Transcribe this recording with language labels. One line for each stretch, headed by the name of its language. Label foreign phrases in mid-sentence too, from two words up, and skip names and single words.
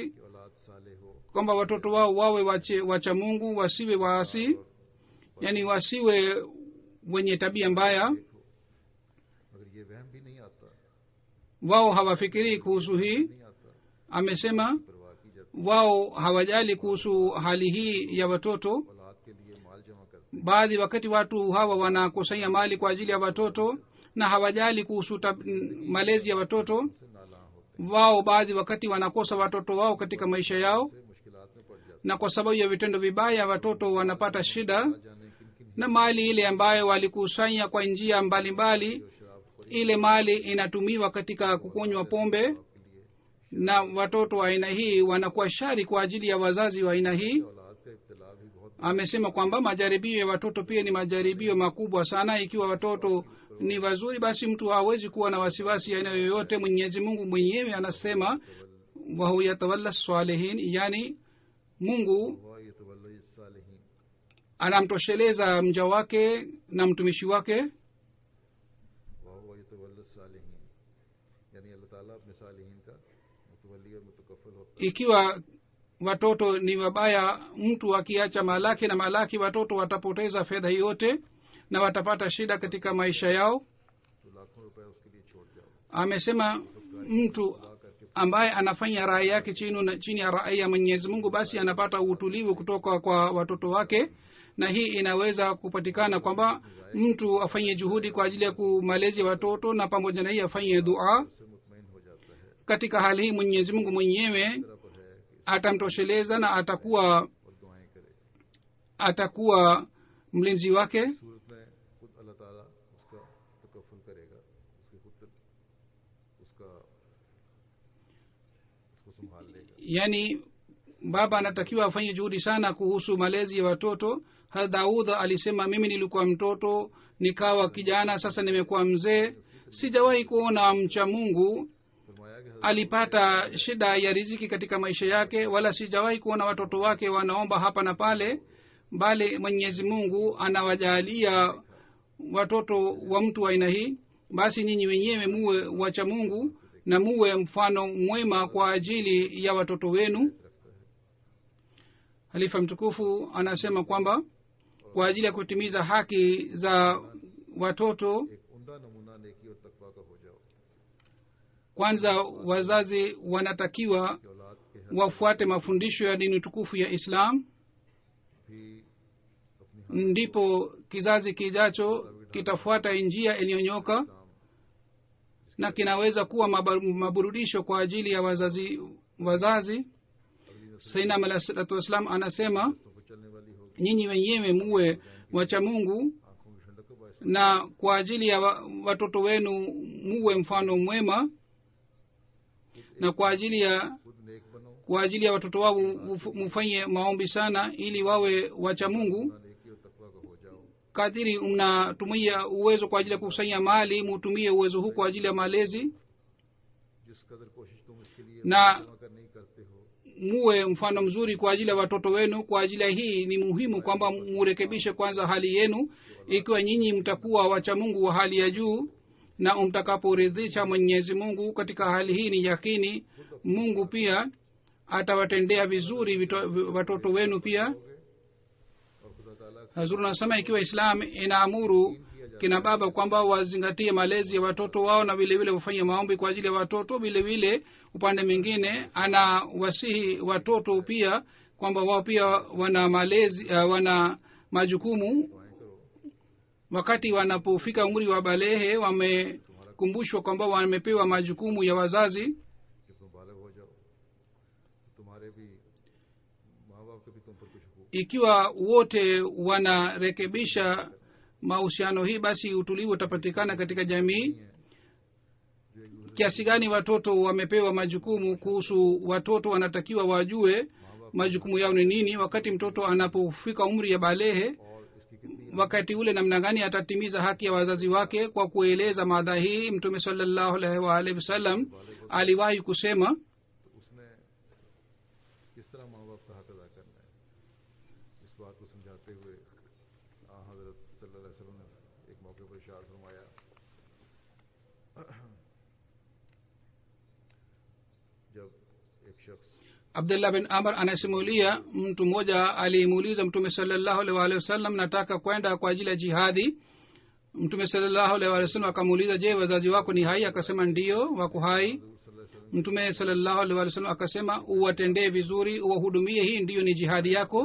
Urdu: کہ اولاد صالح ہو
Swahili: kwamba watoto wao wawe wacha Mungu, wasiwe waasi, yani wasiwe wenye tabia mbaya.
Urdu: مگر یہ وہم بھی نہیں آتا
Swahili: Wao hawafikirii kuhusu hii.
Urdu: نہیں آتا
Swahili: Amesema
Urdu: پرواہ کی جاتی
Swahili: wao hawajali kuhusu hali hii ya watoto.
Urdu: اولاد کے لیے مال جمع کرتے
Swahili: Baadhi wakati watu hawa wanakusanya mali kwa ajili ya watoto na hawajali kuhusu malezi ya watoto.
Urdu: سے نالاں ہوتے
Swahili: Wao baadhi wakati wanakosa watoto wao katika maisha yao,
Urdu: سے مشکلات میں پڑ جاتے
Swahili: na kwa sababu ya vitendo vibaya watoto wanapata shida,
Urdu: جانے کن کن
Swahili: na mali ile ambayo walikusanya kwa njia mbalimbali,
Urdu: شراب خوری
Swahili: ile mali inatumiwa katika kukunywa pombe,
Urdu: کے لیے
Swahili: na watoto wa aina hii wanakuwa shari kwa ajili ya wazazi wa aina hii.
Urdu: اولاد کا ابتلا بھی بہت
Swahili: Amesema kwamba majaribio ya watoto pia ni majaribio makubwa sana. Ikiwa watoto ni wazuri, basi mtu hawezi kuwa na wasiwasi aina yoyote. Mwenyezi Mungu mwenyewe anasema
Arabic: وهو يتولى الصالحين,
Swahili: yani mungu
Arabic: وهو يتولى الصالحين,
Swahili: anamtosheleza mja wake na mtumishi wake.
Arabic: وهو يتولى الصالحين,
Urdu: یعنی اللہ تعالیٰ اپنے صالحین کا متولی اور متکفل ہوتا ہے.
Swahili: ikiwa watoto ni wabaya, mtu akiacha malaki na malaki, watoto watapoteza fedha yote na watapata shida katika maisha yao.
Urdu: تو لاکھوں روپے اس کے لیے چھوڑ جاؤ,
Swahili: amesema mtu ambaye anafanya rai yake chini ya rai ya mwenyezi mungu, basi anapata utulivu kutoka kwa watoto wake. Na hii inaweza kupatikana kwamba mtu afanye juhudi kwa ajili ya kumalezi watoto, na pamoja na hii afanye dua.
Urdu: اس سے مطمئن ہو جاتا ہے.
Swahili: katika hali hii mwenyezi mungu mwenyewe
Urdu: طرح پر ہے کہ
Swahili: atamtosheleza na atakuwa
Urdu: اور دعائیں کرے.
Swahili: atakuwa mlinzi wake.
Urdu: صورت میں خود اللہ تعالیٰ اس کا تکفل کرے گا، اس کو سنبھال لے گا.
Swahili: yani baba anatakiwa afanye juhudi sana kuhusu malezi ya watoto. Hadrat Daud alisema, mimi nilikuwa mtoto nikawa kijana, sasa nimekuwa mzee, sijawahi kuona mcha mungu
Urdu: فرمایا کہ
Swahili: alipata shida ya riziki katika maisha yake, wala sijawahi kuona watoto wake wanaomba hapa na pale, bali mwenyezi mungu anawajalia watoto wa mtu wa aina hii. Basi nyinyi wenyewe muwe wacha mungu na muwe mfano mwema kwa ajili ya watoto wenu. halifa mtukufu anasema kwamba kwa ajili ya kutimiza haki za watoto,
Urdu: ایک عمدہ نمونہ نیکی اور تقویٰ کا ہو جاؤ
Swahili: kwanza wazazi wanatakiwa
Urdu: کہ اولاد کے ہر
Swahili: wafuate mafundisho ya dini tukufu ya islam,
Urdu: بھی اپنی
Swahili: ndipo kizazi kijacho kitafuata njia iliyonyoka na kinaweza kuwa maburudisho kwa ajili ya wazazi. sainam
Arabic: عليه الصلاة والسلام
Swahili: anasema,
Urdu: ہاتھوں پر چلنے والی ہوگی,
Swahili: nyinyi wenyewe muwe wacha mungu
Urdu: آنکھوں کی ٹھنڈک کا باعث
Swahili: na kwa ajili ya watoto wenu muwe mfano mwema, na kwa ajili ya watoto wao mufanye maombi sana ili wawe wacha mungu.
Urdu: نیکی اور تقویٰ کا ہو جاؤ.
Swahili: kadiri mnatumia uwezo kwa ajili ya kukusanya mali, mutumie uwezo huu kwa ajili ya malezi,
Urdu: جس قدر کوشش تم اس کے لیے
Swahili: na
Urdu: جمع کرنے کی کرتے ہو,
Swahili: muwe mfano mzuri kwa ajili ya watoto wenu. kwa ajili ya hii ni muhimu kwamba murekebishe kwanza hali yenu. ikiwa nyinyi mtakuwa wacha mungu wa hali ya juu na mtakaporidhisha mwenyezi mungu katika hali hii, ni yakini mungu pia atawatendea vizuri watoto wenu pia.
Urdu: اور خدا تعالیٰ
Swahili: hazuru nasema, ikiwa islam inaamuru kina baba kwamba wazingatie malezi ya watoto wao na vile vile wafanye maombi kwa ajili ya watoto, vile vile upande mwingine ana wasihi watoto pia kwamba wao pia wana malezi wana majukumu. wakati wanapofika umri wa balehe, wamekumbushwa kwamba wamepewa majukumu ya wazazi.
Urdu: جب تم بالغ ہو جاؤ تو تمہارے بھی ماں باپ کے بھی تم پر کچھ حقوق
Swahili: ikiwa wote wanarekebisha mahusiano hii, basi utulivu utapatikana katika jamii. kiasi gani watoto wamepewa majukumu, kuhusu watoto wanatakiwa wajue majukumu yao ni nini. wakati mtoto anapofika umri ya balehe,
Urdu: اور اس کی کتنی
Swahili: wakati ule namna gani atatimiza haki ya wazazi wake. kwa kueleza mada hii, mtume
Arabic: صلى الله عليه وآله وسلم
Swahili: aliwahi kusema,
Urdu: تو اس میں کس طرح ماں باپ کا حق ادا کرنا ہے، اس بات کو سمجھاتے ہوئے حضرت
Arabic: صلى الله عليه وسلم
Urdu: نے ایک موقع پر ارشاد فرمایا، جب ایک شخص
Swahili: abdullah bin amr anasimulia, mtu mmoja alimuuliza mtume
Arabic: صلى الله عليه وآله وسلم,
Swahili: nataka kwenda kwa ajili ya jihadi. mtume
Arabic: صلى الله عليه وآله وسلم
Swahili: akamuuliza, je, wazazi wako ni hai? akasema ndiyo, wako hai. mtume
Arabic: صلى الله عليه وآله وسلم
Swahili: akasema, uwatendee vizuri, uwahudumie, hii ndiyo ni jihadi yako.